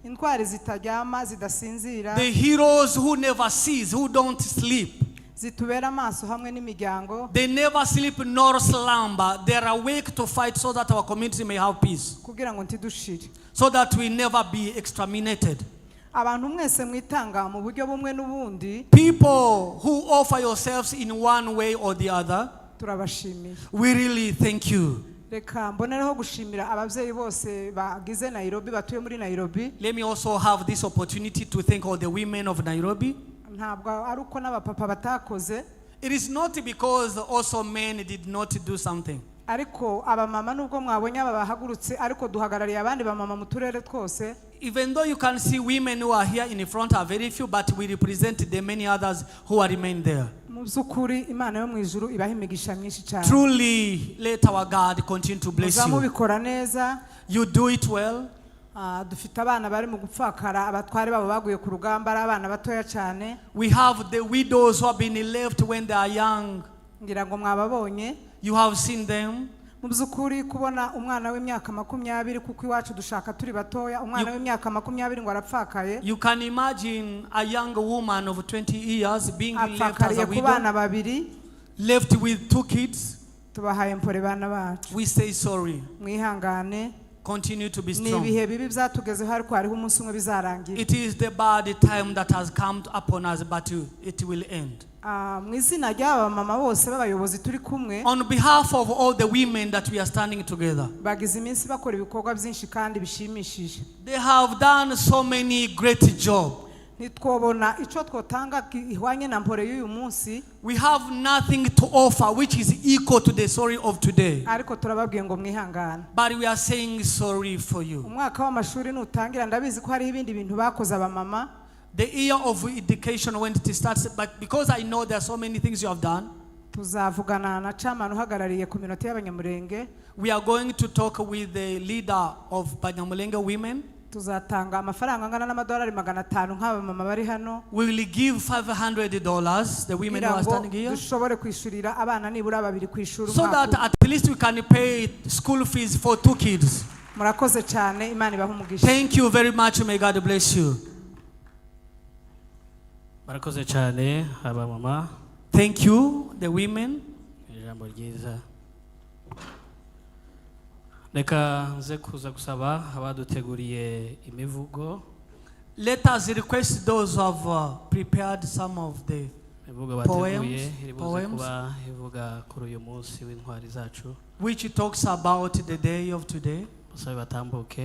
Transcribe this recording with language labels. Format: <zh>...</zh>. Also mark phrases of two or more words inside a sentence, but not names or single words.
<en>The heroes who never cease, who don't sleep. They never sleep nor slumber. They are awake to fight so that our community may have peace, so that we never be exterminated.</en> <rw>abantu mwese mwitanga mu buryo bumwe n'ubundi</rw> <en>people who offer yourselves in one way or the other,</en> <rw>turabashimiye.</rw> <en>we really thank you.</en> <rw>Reka mbonereho gushimira ababyeyi bose bagize Nairobi, batuye muri Nairobi.</rw> <en>Let me also have this opportunity to thank all the women of Nairobi.</en> <rw>Ntabwo ari uko n'abapapa batakoze,</rw> <en>It is not because also men did not do something.</en> <rw>ariko abamama nubwo mwabonye aba bahagurutse, ariko duhagarariye abandi bamama mu turere twose.</rw> <en>Even though you can see women who are here in front are very few, but we represent the many others who are remain there.</en> <rw>Mu by'ukuri Imana yo mu ijuru ibaha imigisha myinshi cyane.</rw> <en>Truly, let our God continue to bless you.</en> <rw>Muzamubikora neza.</rw> <en>You do it well.</en> <rw>Dufite abana bari mu gupfakara, abatware babo baguye ku rugamba, ari abana batoya cyane.</rw> <en>We have the widows who have been left when they are young.</en> <rw>Ngira ngo mwababonye.</rw> <en>You have seen them.</en> <rw>Mu by'ukuri kubona umwana w'imyaka 20 kuko iwacu dushaka turi batoya, umwana w'imyaka 20 ngo arapfakaye.</rw> <en>You can imagine a young woman of 20 years being left as</en> <rw>Apfakariye</rw> <en>a</en> <rw>ku bana</rw> <en>widow,</en> <rw>babiri.</rw> <en>left with 2 kids.</en> <rw>Tubahaye mpore bana bacu.</rw> <en>We say sorry.</en> <rw>Mwihangane.</rw> <en>Continue to be</en> <rw>Ni</rw> <en>strong.</en> <rw>ibihe bibi byatugezeho, ariko hariho umunsi umwe bizarangira.</rw> <en>It is the bad time that has come upon us, but it will end.</en> <rw>Mu izina ry'aba mama bose b'abayobozi turi kumwe,</rw> <en>On behalf of all the women that we are standing together,</en> <rw>bagize iminsi bakora ibikorwa byinshi kandi bishimishije.</rw> <en>they have done so many great jobs.</en> <rw>Nitwobona ico twotanga ihwanye na mpore y'uyu munsi,</rw> <en>We have nothing to offer which is equal to the sorry of today.</en> <rw>ariko turababwiye ngo mwihangane.</rw> <en>But we are saying sorry for you.</en> <rw>Umwaka w'amashuri nutangira, ndabizi ko hari ibindi bintu bakoze abamama.</rw> <en>The year of education when it starts, but because I know there are so many things you have done,</en> <rw>Tuzavugana na chairman uhagarariye community y'abanyamurenge.</rw> <en>we are going to talk with the leader of Banyamulenge women.</en> <rw>Tuzatanga amafaranga angana n'amadolari 500 nk'aba mama bari hano.</rw> <en>We will give $500, the women who are standing here,</en> <rw>Dushobore kwishurira abana nibura babiri kwishura</rw> <en>so that</en> <rw>umwaka.</rw> <en>at least we can pay school fees for 2 kids.</en> <rw>Murakoze cyane, Imana ibahe umugisha.</rw> <en>Thank you very much. May God bless you.</en> <rw>Barakoze cyane aba mama.</rw> <en>Thank you, the women.</en> <rw>Ijambo ryiza. Reka nze kuza gusaba abaduteguriye imivugo.</rw> <en>Let us request those who have prepared some of the</en> <rw>Imivugo bateguye</rw> <en>Poems.</en> <rw>iri buze</rw> <en>Poems.</en> <rw>kuba ivuga kuri uyu munsi w'intwari zacu.</rw> <en>which talks about the day of today.</en> <rw>Basabe batambuke.</rw>